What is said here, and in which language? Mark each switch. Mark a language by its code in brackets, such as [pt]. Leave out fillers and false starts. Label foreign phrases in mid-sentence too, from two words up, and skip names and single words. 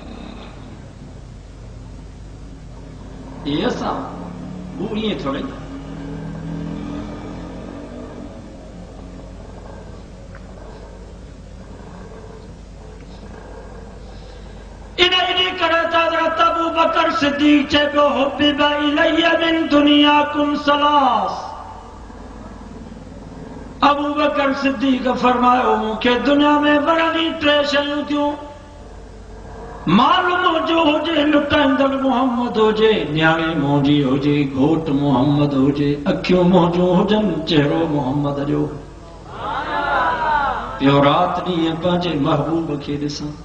[sd] इहे असां हू ईअं थोरे अबू बकर सिद्दीक चए पियो [ar] حبب إلي من دنياكم ثلاث. [sd] अबू बकर सिद्दीक फरमायो मूंखे दुनिया में वणंदी टे शयूं थियूं। माल मुंहिंजो हुजे लुटाईंदड़ मोहम्मद हुजे न्याणी मुंहिंजी हुजे घोट मोहम्मद हुजे अखियूं मुंहिंजूं हुजनि चहिरो मोहम्मद जो। पियो राति ॾींहुं पंहिंजे महबूब खे ॾिसां।